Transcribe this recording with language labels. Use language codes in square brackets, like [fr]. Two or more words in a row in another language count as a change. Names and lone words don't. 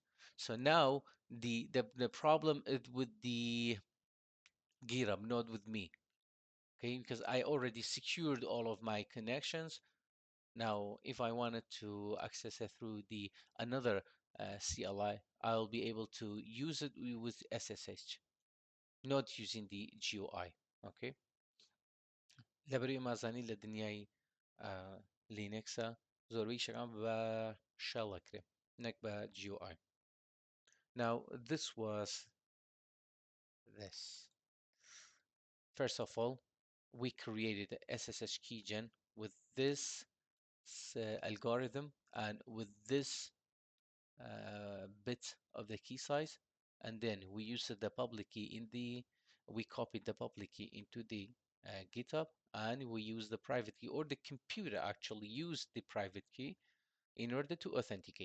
[en] So now the problem is with the GitHub, not with me. Okay, because I already secured all of my connections. Now, if I wanted to access it through the another CLI, I'll be able to use it with SSH, not using the GUI. Okay. [ckb] لبري ما زانی لە دنیای لینکسە زۆربەی شەکان بە شەڵ ئەکرێ نەک بە GUI. [en] Now this was this. First of all, we created a SSH keygen with this algorithm and with this bit of the key size, and then we used the public key we copied the public key into the GitHub, and we use the private key, or the computer actually used the private key in order to authenticate.